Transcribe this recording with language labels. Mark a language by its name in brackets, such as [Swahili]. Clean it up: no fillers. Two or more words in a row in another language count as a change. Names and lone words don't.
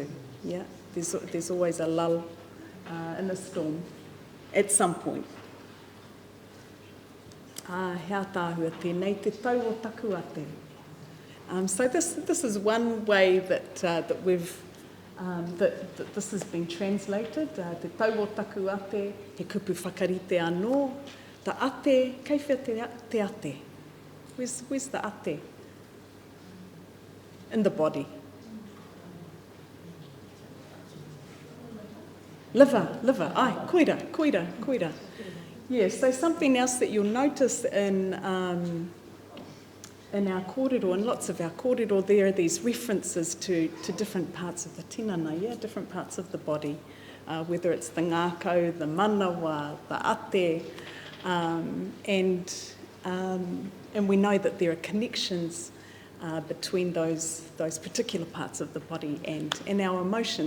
[English] Yeah, there's always a lull in a storm at some point. [Māori] Hea tāhua tēnei te tau o taku ate. [English] So this is one way that we've that this has been translated. [Māori] Te tau o taku ate, he kupu whakarite anō. Ta ate, kei whea te ate? [English] Where's the ate? In the body. Liver, [Māori] ai, koira. [English] Yeah, so something else that you'll notice in our kōrero, and lots of our kōrero, there are these references to different parts of the tinana, yeah, different parts of the body, whether it's the ngākau, the manawa, the ate, and we know that there are connections between those particular parts of the body and our emotions.